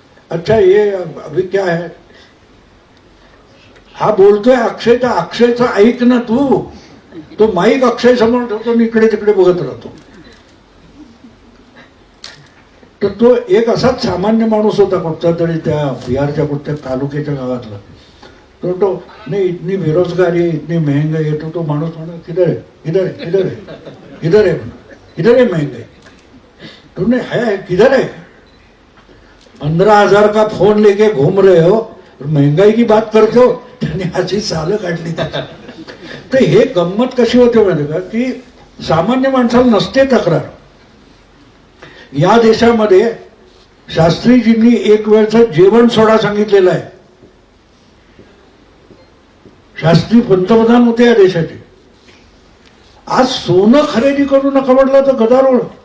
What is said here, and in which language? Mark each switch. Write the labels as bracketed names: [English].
[Hindi] अच्छा ये अभी क्या है, [Marathi] हा बोलतोय अक्षयचा, अक्षयचं ऐक ना तू. तो माईक अक्षय समोर ठेवतो आणि इकडे तिकडे बघत राहतो. तर तो एक असाच सामान्य माणूस होता कुठचा तरी त्या बिहारच्या कुठच्या तालुक्याच्या गावातला. [Hindi] तो नाही इतनी बेरोजगारी है, इतनी महंगाई है. [Marathi] तो माणूस म्हणा [Hindi] किधर है, इधर है, इधर है, इधर है, इधर है महंगाई. तो नहीं है, किधर है. 15,000 का फोन लेके घूम रहे हो, महंगाई की बात करते हो. [Marathi] त्याने अशी सालं काढली. तर हे गंमत कशी होते माहिती का, की सामान्य माणसाला नसते तक्रार. या देशामध्ये शास्त्रीजींनी एक वेळचं जेवण सोडा सांगितलेलं आहे. शास्त्री पंतप्रधान होते या देशाचे. आज सोनं खरेदी करू नका म्हटलं तर गदारोळ.